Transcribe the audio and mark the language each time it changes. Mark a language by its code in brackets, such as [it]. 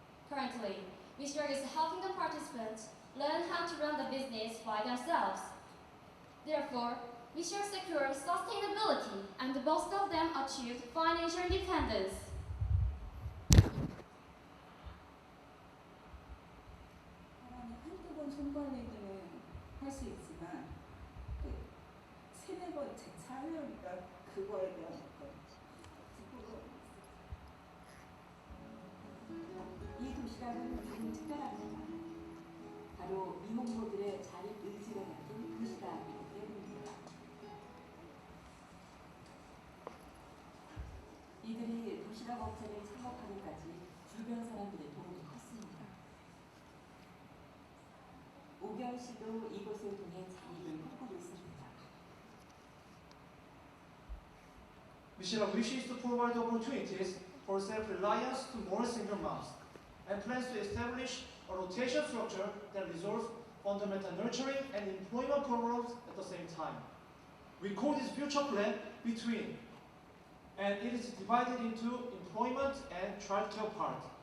[en] Currently, Mishra is helping the participants learn how to run the business by themselves. Therefore, Mishra secures sustainability and most of them achieved financial independence. [ko] 사람이 한두 번 손빨래기는 할 수 있지만 그 세네 번 재차하려니까 그거에 대한 어떤 부끄러움이 있어요. 이 도시락은 조금 특별합니다. 바로 미혼모들의 자립 의지가 담긴 도시락이기 때문입니다. 이들이 도시락 업체를 창업하기까지 주변 사람들의 도움이 컸습니다. 오경 씨도 이곳을 통해 자립을 꿈꾸고 있습니다. [en] Mishra wishes to provide opportunities for self-reliance to more single moms and plans to establish a rotation structure that resolves fundamental nurturing and employment problems at the same time. We call this future plan between, and it is divided into employment and childcare part.